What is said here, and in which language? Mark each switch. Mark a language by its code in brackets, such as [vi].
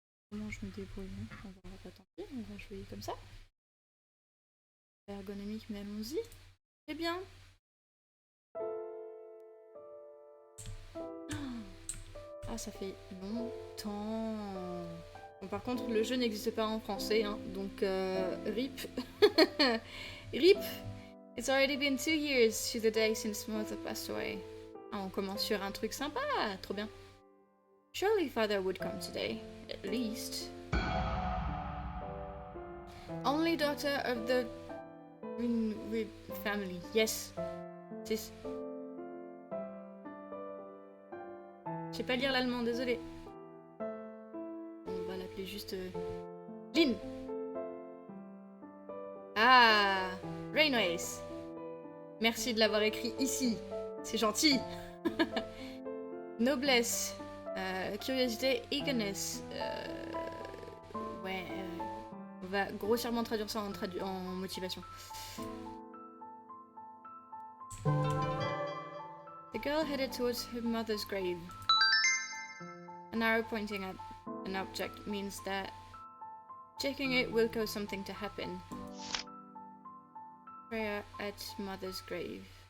[fr] Comment je me débrouille? On va pas tant pis, on va jouer comme ça. Ergonomique, mais allons-y. C'est bien. Ah, ça fait longtemps. Bon, par contre, le jeu n'existe pas en français, hein, donc RIP. RIP. [en] It's already been 2 years to the day since mother passed away. [fr] Ah, on commence sur un truc sympa, trop bien. [en] Surely father would come today, at least. Only daughter of the Greenwood family. Yes. [fr] Je sais pas lire l'allemand, désolé. On va l'appeler juste Lynn. Ah, Rainways. Merci de l'avoir écrit ici. C'est gentil. Noblesse. Curiosité, eagerness. Ouais, on va grossièrement traduire ça en motivation. [en] The girl headed towards her mother's grave. An arrow pointing at an object means that checking it will cause something to happen. Prayer at mother's grave.